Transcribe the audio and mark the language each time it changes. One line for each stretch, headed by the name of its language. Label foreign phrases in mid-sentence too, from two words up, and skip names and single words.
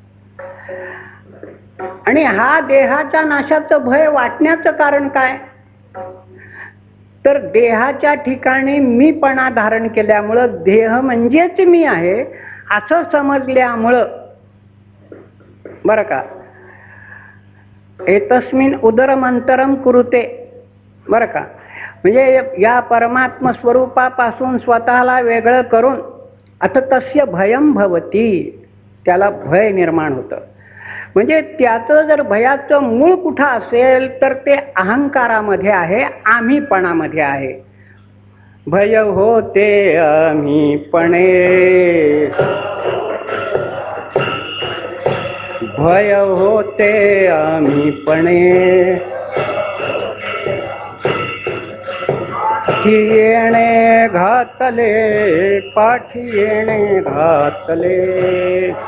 Marathi: आणि हा देहाच्या नाशाचं भय वाटण्याचं कारण काय तर देहाच्या ठिकाणी मीपणा धारण केल्यामुळं, देह म्हणजेच मी आहे असं समजल्यामुळं बरं का.
Sanskrit: एतस्मिन् उदरमंतरम कुरुते
Marathi: बरं का. म्हणजे या परमात्म स्वरूपापासून स्वतःला वेगळं करून
Sanskrit: अथ तस्य भयं भवती,
Marathi: त्याला भय निर्माण होतं. म्हणजे त्याचं जर भयाचं मूळ कुठं असेल तर ते अहंकारामध्ये आहे, आम्हीपणामध्ये आहे. भय होते आम्हीपणे, भय होते आम्हीपणे, येणे घातले पाठी येणे घातले.